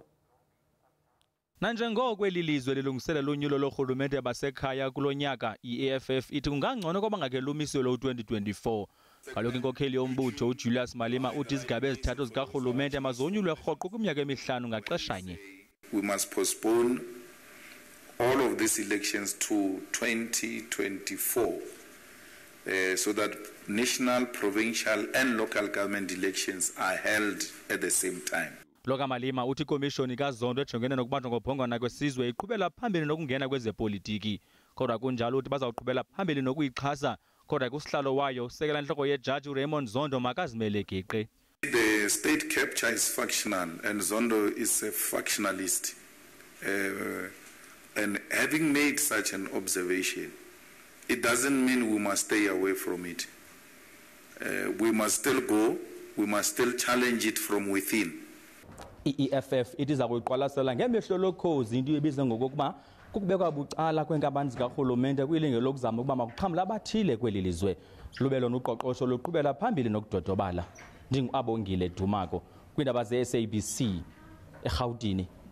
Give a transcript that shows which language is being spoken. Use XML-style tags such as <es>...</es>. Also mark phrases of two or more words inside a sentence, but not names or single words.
<xh>Nanjengoko eli lizwe lilungiselela unyulo lorhulumente basekhaya kulo nyaka, i-EFF ithi kungangcono koba ngake lumiselwe u-2024. Kaloku inkokheli yombutho uJulius Malema uthi izigaba ezithathu zikarhulumente mazonyulwe rhoqo kwiminyaka emihlanu ngaxeshanye.</xh> <en>We must postpone all of these elections to 2024 so that national, provincial and local government elections are held at the same time.</en> <xh>Lo kaMalima uthi ikomishoni kaZondo ejongene nokubanjwa ngophongwana kwesizwe iqhubela phambili nokungena kwezepolitiki. Kodwa kunjalo uthi bazawuqhubela phambili nokuyixhasa, kodwa kusihlalo wayo usekela nhloko yejaji Raymond Zondo makazimele geqe.</xh> <en>The state capture is factional and Zondo is a factionalist. And having made such an observation, it doesn't mean we must stay away from it. We must still go, we must still challenge it from within.</en> <xh>I-EFF itiza kuyiqwalasela ngemehlo lokhozi into ebiza ngokuba kukubekwa bucala kwenkampani zikarhulumente kwilinge lokuzama ukuba makuxhamla abathile kweli lizwe. Lube lona uqoqosho luqhubela phambili nokudodobala. NdinguAbongile Dumako kwiindaba ze-SABC eRhawutini.</xh>